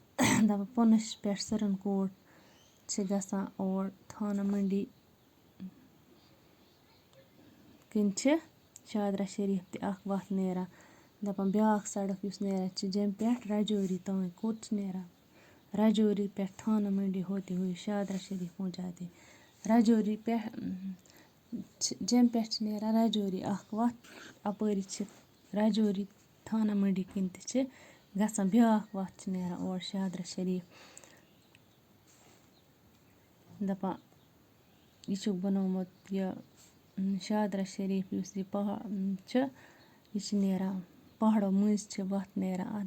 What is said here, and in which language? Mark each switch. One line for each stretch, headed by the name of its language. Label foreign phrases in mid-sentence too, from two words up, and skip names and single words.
Kashmiri: دَپان پونچھ پٮ۪ٹھ سرن کوٹ چھِ گژھان اور تھانہ منڈی کِنۍ چھِ شاہدرہ شریف تہِ اکھ وَتھ نیران. دَپان بیٛاکھ سڑک یُس نیران چھِ جیٚمہِ پٮ۪ٹھ راجوری تانۍ کوٚت چھِ نیران راجوری پٮ۪ٹھ تھانہ منڈی
Urdu: ہوتے ہوئے شاہدرہ شریف پہنچ جاتے.
Kashmiri: راجوری پٮ۪ٹھ جیٚمہِ پٮ۪ٹھ چھِ نیران راجوری اکھ وَتھ اَپٲری چھِ راجوری تھانہ منڈی کِنۍ تہِ چھِ گژھان بیٛاکھ وَتھ چھِ نیران اور شاہدرہ شریف. دَپان یہِ چھُکھ بنومُت یہِ شاہدرہ شریف یُس یہِ پہاڑ چھُ یہِ چھِ نیران پہاڑو مٔنٛزۍ چھِ وَتھ نیران اَتھ.